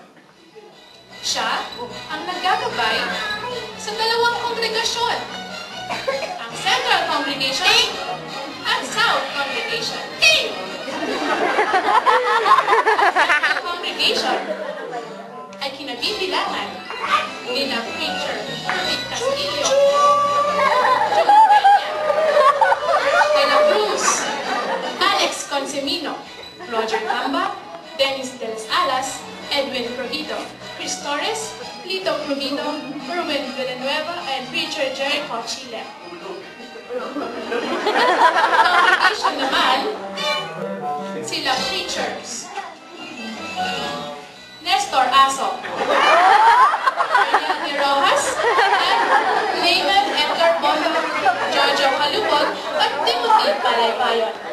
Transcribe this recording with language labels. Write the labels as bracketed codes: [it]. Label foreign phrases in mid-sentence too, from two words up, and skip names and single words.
[tl] Siya ang naggagabay sa dalawang kongregasyon, ang Central Congregation at South Congregation. Ang Congregation ay kinabibilangan ni na preacher Rick Castillo, De La Cruz, Alex Consemino, Roger Tamba, Dennis De Las Alas, Edwin Provito, Chris Torres, Lito Provito, Ruben Villanueva, and preacher Jericho Chile. Congregation naman, sila preachers Nestor Aso, Ariel Rojas, and Layman Edgar Bondo, Jojo Halubog, at Timothy Palaypayon.